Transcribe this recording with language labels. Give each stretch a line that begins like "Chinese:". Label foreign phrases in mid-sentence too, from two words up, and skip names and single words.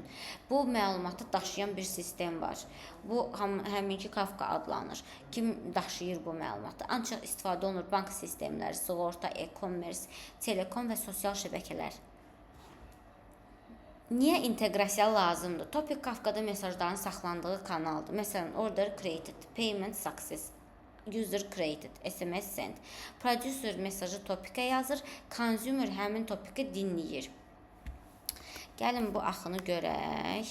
Azerbaijani: Bu məlumatı daşıyan bir sistem var. Bu həminki Kafka adlanır. Kim daşıyır bu məlumatı? Ancaq istifadə olunur bank sistemləri, sığorta, e-commerce, telekom və sosial şəbəkələr. Niyə inteqrasiya lazımdır? Topic Kafkada mesajların saxlandığı kanaldır. Məsələn,
English: order created, payment success, user created, SMS sent.
Azerbaijani: Producer mesajı topikə yazır, consumer həmin topiki dinləyir. Gəlin bu axını görək.